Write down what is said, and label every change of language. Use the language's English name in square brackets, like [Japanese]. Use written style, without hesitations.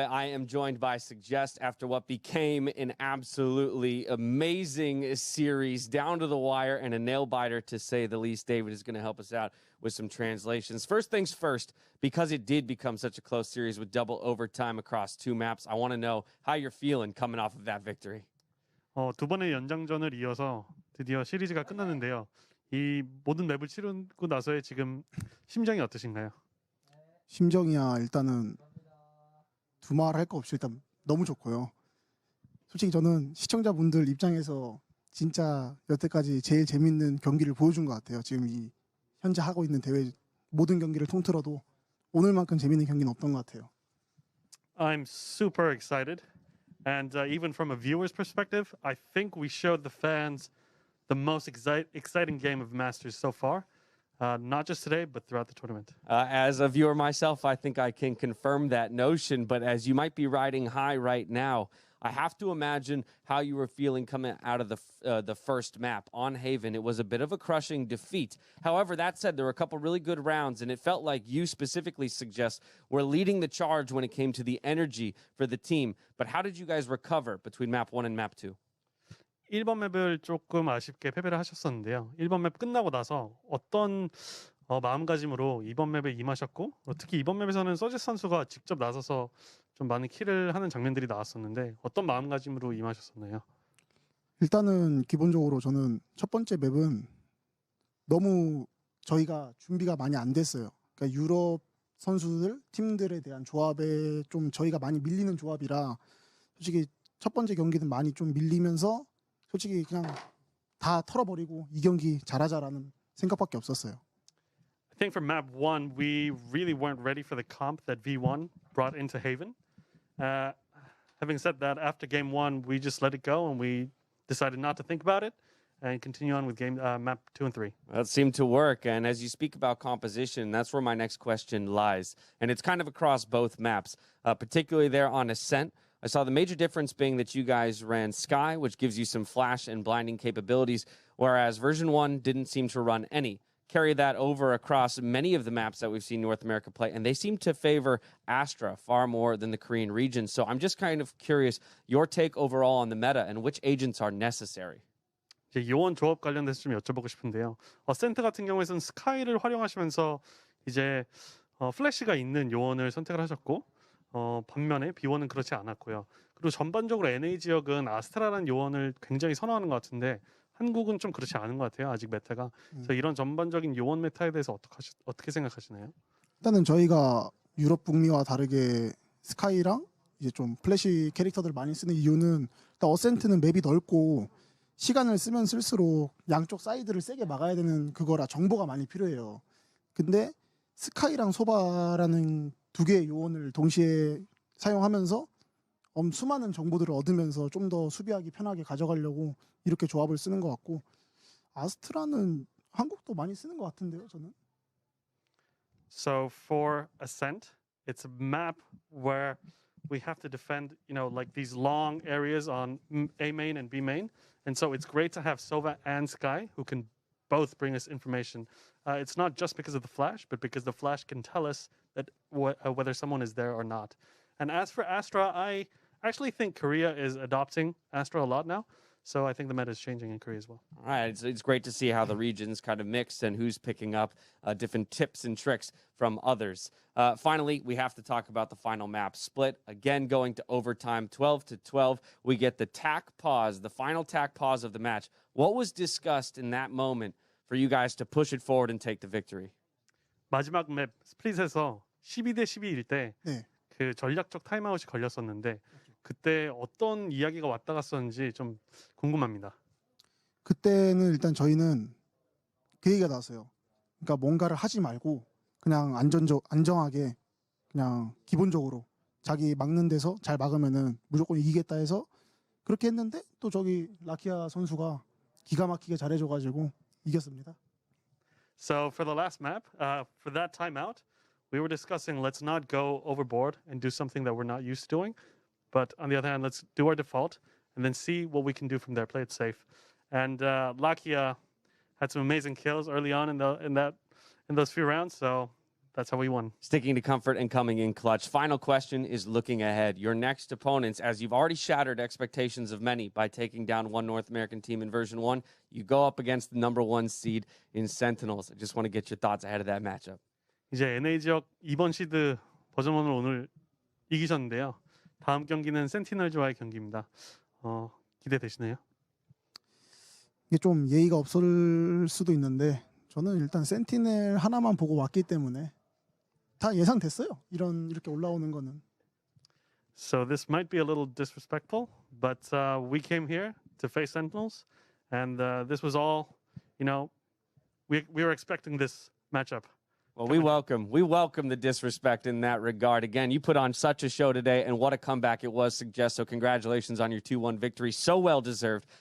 [English] I am joined by Suggest after what became an absolutely amazing series, down to the wire and a nail biter to say the least. David is going to help us out with some translations. First things first, because it did become such a close series with double overtime across 2 maps, I want to know how you're feeling coming off of that victory. [Korean] 두 번의 연장전을 이어서 드디어 시리즈가 끝났는데요. 이 모든 맵을 치르고 나서의 지금 심정이 어떠신가요? 심정이야 일단은 두말 할 거 없이 일단 너무 좋고요. 솔직히 저는 시청자분들 입장에서 진짜 여태까지 제일 재밌는 경기를 보여준 것 같아요. 지금 이 현재 하고 있는 대회 모든 경기를 통틀어도 오늘만큼 재밌는 경기는 없던 것 같아요. [English] I'm super excited. And even from a viewer's perspective, I think we showed the fans the most exciting game of Masters so far. Not just today, but throughout the tournament. As a viewer myself, I think I can confirm that notion. But as you might be riding high right now, I have to imagine how you were feeling coming out of the first map on Haven. It was a bit of a crushing defeat. However, that said, there were a couple really good rounds, and it felt like you specifically Suggest were leading the charge when it came to the energy for the team. But how did you guys recover between map 1 and map 2? [Korean] 1번 맵을 조금 아쉽게 패배를 하셨었는데요. 1번 맵 끝나고 나서 어떤 마음가짐으로 2번 맵에 임하셨고 특히 2번 맵에서는 서지 선수가 직접 나서서 좀 많은 킬을 하는 장면들이 나왔었는데 어떤 마음가짐으로 임하셨었나요? 일단은 기본적으로 저는 첫 번째 맵은 너무 저희가 준비가 많이 안 됐어요. 그러니까 유럽 선수들, 팀들에 대한 조합에 좀 저희가 많이 밀리는 조합이라 솔직히 첫 번째 경기는 많이 좀 밀리면서 솔직히 그냥 다 털어버리고 이 경기 잘하자라는 생각밖에 없었어요. [English] I think for map 1, we really weren't ready for the comp that V1 brought into Haven. Having said that, after game 1, we just let it go and we decided not to think about it and continue on with map 2 and 3. That seemed to work. And as you speak about composition, that's where my next question lies. And it's kind of across both maps, particularly there on Ascent. I saw the major difference being that you guys ran Sky, which gives you some flash and blinding capabilities, whereas version 1 didn't seem to run any. Carry that over across many of the maps that we've seen North America play, and they seem to favor Astra far more than the Korean region. So I'm just kind of curious, your take overall on the meta and which agents are necessary. [Korean] 이제 요원 조합 관련돼서 좀 여쭤보고 싶은데요. 어센트 같은 경우에는 스카이를 활용하시면서 이제 플래시가 있는 요원을 선택을 하셨고 반면에 B1은 그렇지 않았고요. 그리고 전반적으로 NA 지역은 아스트라라는 요원을 굉장히 선호하는 것 같은데 한국은 좀 그렇지 않은 것 같아요. 아직 메타가. 그래서 이런 전반적인 요원 메타에 대해서 어떻게 생각하시나요? 일단은 저희가 유럽 북미와 다르게 스카이랑 이제 좀 플래시 캐릭터들 많이 쓰는 이유는 일단 어센트는 맵이 넓고 시간을 쓰면 쓸수록 양쪽 사이드를 세게 막아야 되는 그거라 정보가 많이 필요해요. 근데 스카이랑 소바라는 두 개의 요원을 동시에 사용하면서 수많은 정보들을 얻으면서 좀 더 수비하기 편하게 가져가려고 이렇게 조합을 쓰는 것 같고 아스트라는 한국도 많이 쓰는 것 같은데요, 저는. [English] So for Ascent, it's a map where we have to defend, like these long areas on A main and B main. And so it's great to have Sova and Sky who can both bring us information. It's not just because of the flash, but because the flash can tell us that whether someone is there or not. And as for Astra, I actually think Korea is adopting Astra a lot now. So I think the meta is changing in Korea as well. All right, it's great to see how the regions kind of mix and who's picking up different tips and tricks from others. Finally, we have to talk about the final map split. Again, going to overtime, 12-12. We get the tack pause, the final tack pause of the match. What was discussed in that moment for you guys to push it forward and take the victory? [Korean] 마지막 맵 스플릿에서 12대 12일 때 그 네. 전략적 타임아웃이 걸렸었는데 그때 어떤 이야기가 왔다 갔었는지 좀 궁금합니다. 그때는 일단 저희는 그 얘기가 나왔어요. 그러니까 뭔가를 하지 말고 그냥 안정하게 그냥 기본적으로 자기 막는 데서 잘 막으면은 무조건 이기겠다 해서 그렇게 했는데 또 저기 라키아 선수가 기가 막히게 잘해줘가지고 이겼습니다. [English] So for the last map, for that timeout, we were discussing let's not go overboard and do something that we're not used to doing. But on the other hand, let's do our default and then see what we can do from there. Play it safe. And Lakia had some amazing kills early on in those few rounds. So that's how we won. Sticking to comfort and coming in clutch. Final question is looking ahead. Your next opponents, as you've already shattered expectations of many by taking down one North American team in version 1, you go up against the number 1 seed in Sentinels. I just want to get your thoughts ahead of that matchup. [Korean] 이제 NA 지역 2번 시드 버전 1을 오늘 이기셨는데요. 다음 경기는 센티널즈와의 경기입니다. 기대되시나요? 이게 좀 예의가 없을 수도 있는데 저는 일단 센티넬 하나만 보고 왔기 때문에 다 예상됐어요. 이렇게 올라오는 거는. [English] So this might be a little disrespectful, but we came here to face Sentinels, and this was all, we were expecting this matchup. Well, we welcome the disrespect in that regard. Again, you put on such a show today, and what a comeback it was, Suggest. So congratulations on your 2-1 victory. So well-deserved.